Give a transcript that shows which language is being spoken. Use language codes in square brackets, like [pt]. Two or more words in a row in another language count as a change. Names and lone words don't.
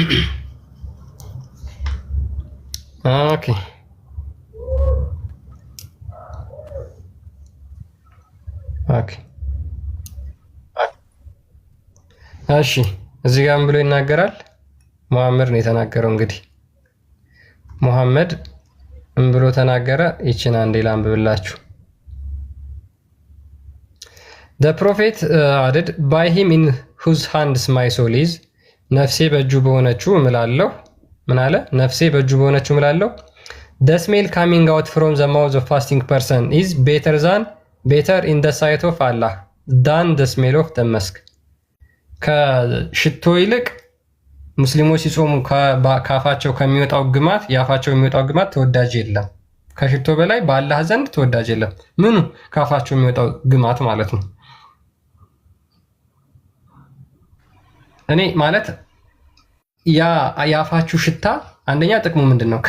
[am] ኦኬ። እሺ እዚህ ጋር ምን ብሎ ይናገራል? መሐመድ ነው የተናገረው። እንግዲህ መሐመድ ምን ብሎ ተናገረ? ይችን አንዴ ላንብብላችሁ። [en] The prophet added, by him in whose hands my soul is, [am] ነፍሴ በእጁ በሆነችው እምላለሁ። ምን አለ? ነፍሴ በእጁ በሆነችው እምላለሁ። [en] The smell coming out from the mouth of fasting person is better in the sight of Allah than the smell of the musk. [am] ከሽቶ ይልቅ ሙስሊሞች ሲጾሙ ካፋቸው ከሚወጣው ግማት ያፋቸው የሚወጣው ግማት ተወዳጅ የለም። ከሽቶ በላይ በአላህ ዘንድ ተወዳጅ የለም። ምኑ ካፋቸው የሚወጣው ግማት ማለት ነው። እኔ ማለት ያ ያፋችሁ ሽታ አንደኛ ጥቅሙ ምንድን ነው?